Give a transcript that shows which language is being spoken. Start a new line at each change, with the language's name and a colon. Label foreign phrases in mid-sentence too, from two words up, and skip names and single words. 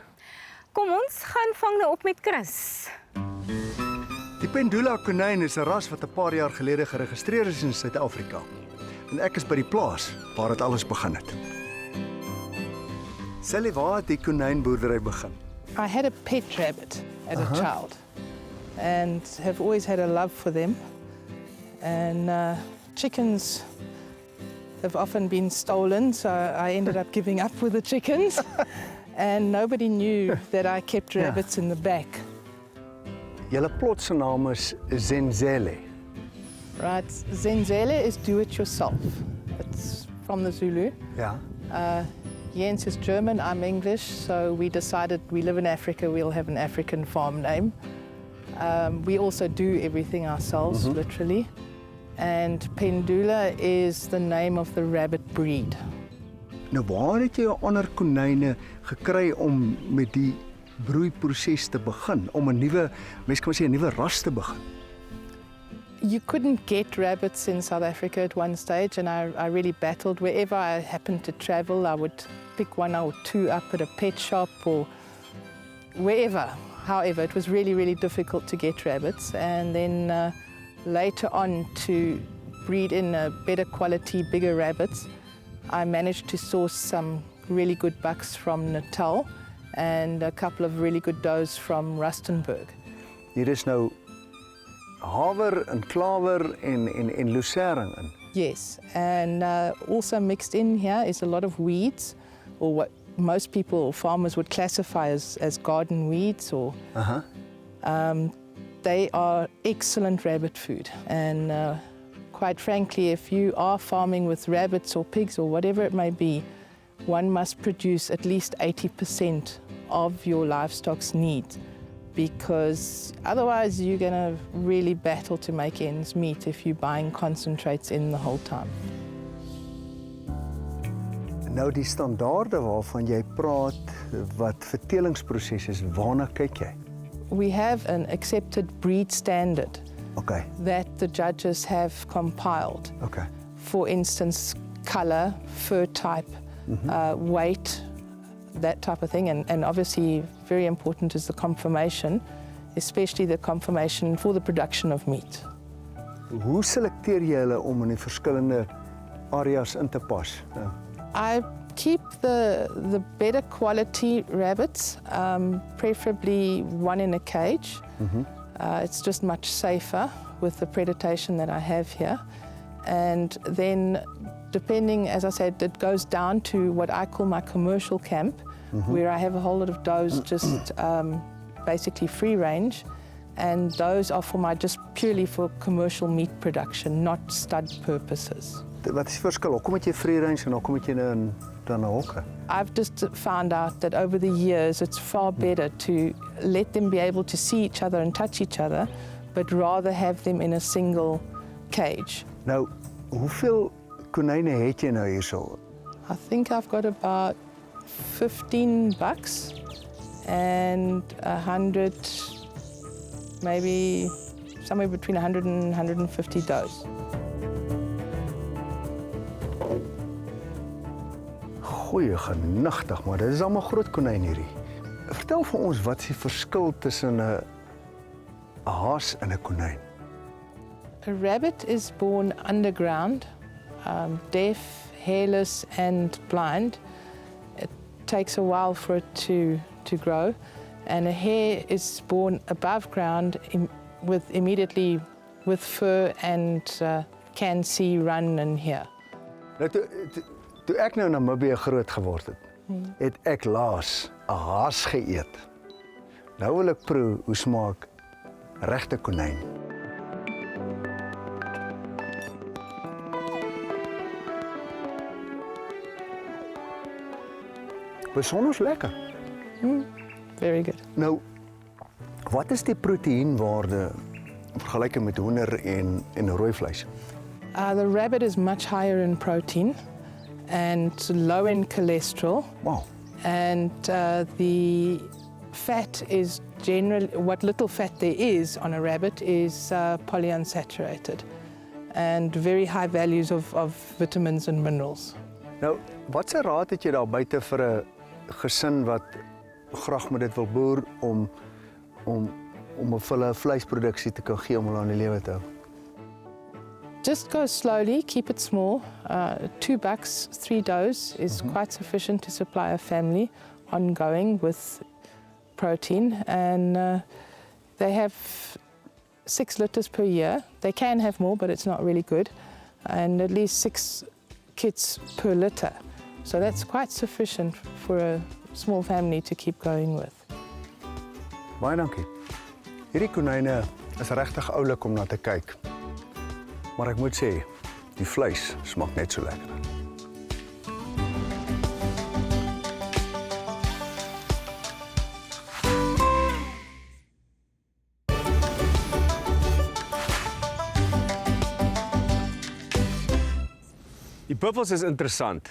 Afrikaans: Kom ons gaan vang nou op met Chris. Die pendula Konyne is 'n ras wat 'n paar jaar gelede geregistreer is in Suid-Afrika. En ek is by die plaas waar dit alles begin het. Sally, waar het die konynboerdery begin?
English: I had a pet rabbit as a child and have always had a love for them. And chickens have often been stolen, so I ended up giving up with the chickens. and nobody knew that I kept rabbits in the back. Julle plot se naam is Zenzele. Right, Zenzele is do-it-yourself. It's from the Zulu. Ja. Jens is German, I'm English, so we decided we live in Africa, we'll have an African farm name. We also do everything ourselves, literally. And Pendula is the name of the rabbit breed.
Afrikaans: Nou waar het jy jou ander konyne gekry om met die broeiproses te begin, om 'n nuwe, mens kan sê 'n nuwe ras te begin?
English: You couldn't get rabbits in South Africa at one stage, and I really battled. Wherever I happened to travel, I would pick one or two up at a pet shop or wherever. However, it was really, really difficult to get rabbits. And then later on, to breed in a better quality, bigger rabbits, I managed to source some really good bucks from Natal and a couple of really good does from Rustenburg.
Afrikaans: Hier is nou haver en klawer en lucerne in.
English: Yes, and also mixed in here is a lot of weeds, or what most people or farmers would classify as garden weeds. Or they are excellent rabbit food, and quite frankly, if you are farming with rabbits or pigs or whatever it may be, one must produce at least 80% of your livestock's needs, because otherwise you're going to really battle to make ends meet if you're buying concentrates in the whole time.
Afrikaans: Nou die standaarde waarvan jy praat, wat vertelingsproses is, waarna kyk jy?
English: We have an accepted breed standard Okay. that the judges have compiled. Okay. For instance, colour, fur type, weight, that type of thing. And obviously very important is the conformation, especially the conformation for the production of meat.
Afrikaans: Hoe selekteer jy hulle om in die verskillende areas in te pas?
English: I keep the better quality rabbits, preferably one in a cage. It's just much safer with the predation that I have here. And then depending, as I said, it goes down to what I call my commercial camp, where I have a whole lot of does just basically free range. And those are just purely for commercial meat production, not stud purposes.
Afrikaans: Wat is die verskil? Hoekom het jy
English: free range
Afrikaans: en hoekom het jy nou in dan 'n hokke?
English: I've just found out that over the years it's far better to let them be able to see each other and touch each other, but rather have them in a single cage.
Afrikaans: Nou, hoeveel konyne het jy nou hierso?
English: I think I've got about 15 bucks and 100, maybe somewhere between 100 and 150 does.
Afrikaans: Goeie genigtig, maar dit is allemaal groot konyn hierdie. Vertel vir ons, wat is die verskil tussen 'n haas en 'n konyn?
English: A rabbit is born underground, deaf, hairless and blind. It takes a while for it to grow. And a hare is born above ground immediately with fur and can see, run and hear.
Afrikaans: Nou, toe ek nou in Namibië groot geword het ek laas 'n haas geëet. Nou wil ek proe hoe smaak regte konyn. Besonders lekker.
English: Very good.
Afrikaans: Nou, wat is die proteïenwaarde in vergelyking met hoender en rooi vleis?
English: The rabbit is much higher in protein and low in cholesterol. Wow. And the fat is generally, what little fat there is on a rabbit is polyunsaturated and very high values of vitamins and minerals.
Afrikaans: Nou, wat se raad het jy daar buite vir 'n gesin wat graag met dit wil boer om hulle vleisproduksie te kan gee om hulle aan die lewe te hou?
English: Just go slowly, keep it small. 2 bucks, 3 does is quite sufficient to supply a family ongoing with protein. And they have 6 litters per year. They can have more, but it's not really good. And at least 6 kits per litter. So that's quite sufficient for small family to keep going with.
Afrikaans: Baie dankie. Hierdie konyne is regtig oulik om na te kyk. Maar ek moet sê, die vleis smaak net so lekker. Die buffels is interessant.